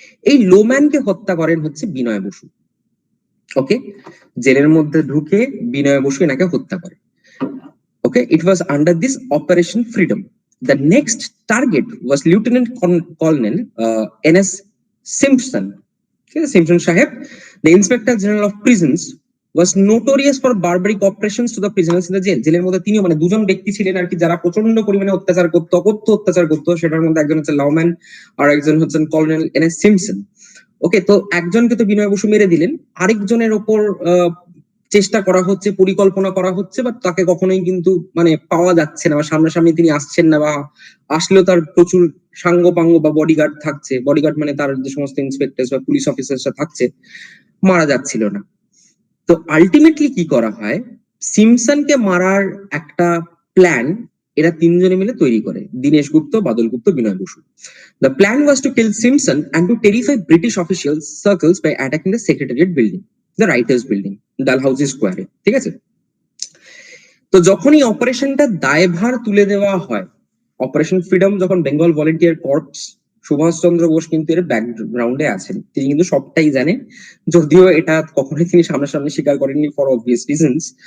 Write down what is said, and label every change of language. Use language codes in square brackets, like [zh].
[bn] এই লোম্যানকে হত্যা করেন হচ্ছে বিনয় বসু। ওকে, জেলের মধ্যে ঢুকে বিনয় বসু এনাকে হত্যা করে। [en] Okay, it was under this operation freedom. The next target was lieutenant colonel N S Simpson. [bn] ঠিক আছে, সিম্পসন সাহেব, [en] The inspector general of prisons was notorious for barbaric operations to the prisoners in the jail. [bn] জেলের মধ্যে তিনিও দুজন ব্যক্তি ছিলেন আর কি, যারা প্রচন্ড পরিমাণে অকথ্য অত্যাচার করতো। সেটার মধ্যে একজন হচ্ছে লাউম্যান আর একজন হচ্ছেন কর্নেল এনএস সিম্পসন। ওকে, তো একজনকে তো বিনয় বসু মেরে দিলেন, আরেকজনের ওপর চেষ্টা করা হচ্ছে, পরিকল্পনা করা হচ্ছে, বাট তাকে কখনোই কিন্তু পাওয়া যাচ্ছে না, বা সামনাসামনি তিনি আসছেন না, বা আসলেও তার প্রচুর সাঙ্গপাঙ্গ বা বডিগার্ড থাকছে। বডিগার্ড তার যে সমস্ত ইন্সপেক্টর বা পুলিশ অফিসাররা থাকছে, মারা যাচ্ছিল না। তো আলটিমেটলি কি করা হয়, সিমসনকে মারার একটা প্ল্যান এরা তিনজনে মিলে তৈরি করে, দীনেশ গুপ্ত, বাদল গুপ্ত, বিনয় Basu. [en] The plan was to kill Simpson and to terrify British officials circles by attacking the Secretariat building, the Writers building, Dalhousie Square. [bn] ঠিক আছে, তো যখন এই অপারেশনটা দায়ভার তুলে দেওয়া হয়, অপারেশন ফ্রিডম যখন বেঙ্গল ভলেন্টিয়ার কর্পস, সুভাষ চন্দ্র বোস কিন্তু এর ব্যাকগ্রাউন্ডে আছেন, তিনি কিন্তু সবটাই জানেন, যদিও এটা কখনোই তিনি সামনাসামনি স্বীকার করেননি [en] For obvious reasons.